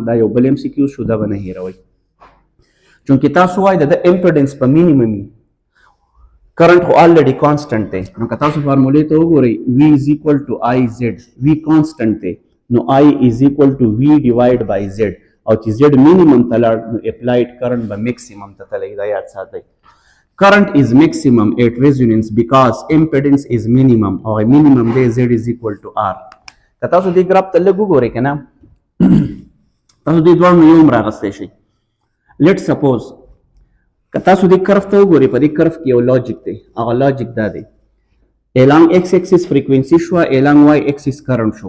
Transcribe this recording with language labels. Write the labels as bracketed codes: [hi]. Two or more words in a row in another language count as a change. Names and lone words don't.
[ps] دا یو بل ام سی کیو شو دا به نه هیروئ چونکه تاسو وایي د امپیډنس په [en] minimum current [ps] خو [en] already constant [ps] دی نو که تاسو فارمولې ته وګورئ [en] v is equal to i z v constant [ps] دی نو [en] i is equal to v divide by z [ps] او چې [en] z minimum [ps] ته لاړ نو [en] applied current [ps] به میکسیمم ته تللی. دا یاد ساتئ [en] current is maximum at resonance because impedance is minimum [ps] او مینیمم دی [en] z is equal to r. [ps] که تاسو دې ګراف ته لږ وګورئ که نه تاسو دې دواړو نه یو هم راغستی شئ. [en] let suppose [ps] که تاسو دې کرف ته وګورئ په دې کرف کې یو لاجیک دی هغه لاجیک دا دی [en] along x axis frequency [ps] شوه [en] along y axis current [ps] شو.